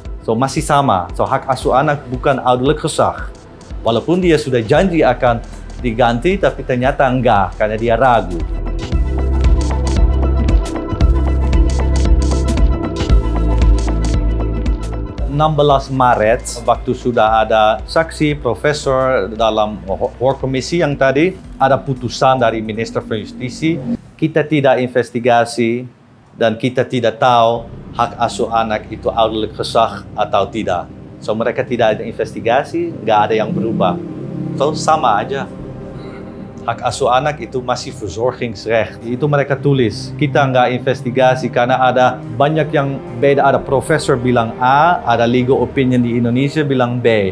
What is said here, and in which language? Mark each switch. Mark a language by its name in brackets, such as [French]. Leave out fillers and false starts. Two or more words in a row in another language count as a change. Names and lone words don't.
[Indonesian] So masih sama. So hak asuh anak bukan [Dutch] ouderlijk gezag. [Indonesian] Walaupun dia sudah janji akan diganti, tapi ternyata enggak karena dia ragu. Maret, waktu sudah ada saksi profesor dalam komisi yang tadi, ada putusan dari Minister for Justisi, kita tidak investigasi dan kita tidak tahu hak asuh anak itu [Dutch] ouderlijk gezag [Indonesian] atau tidak. So mereka tidak ada investigasi, nggak ada yang berubah. So sama aja. Hak asuh anak itu masih verzorgingsrecht. Itu mereka tulis. Kita nggak investigasi karena ada banyak yang beda. Ada profesor bilang A, ada [English] legal opinion [Indonesian] di Indonesia bilang B.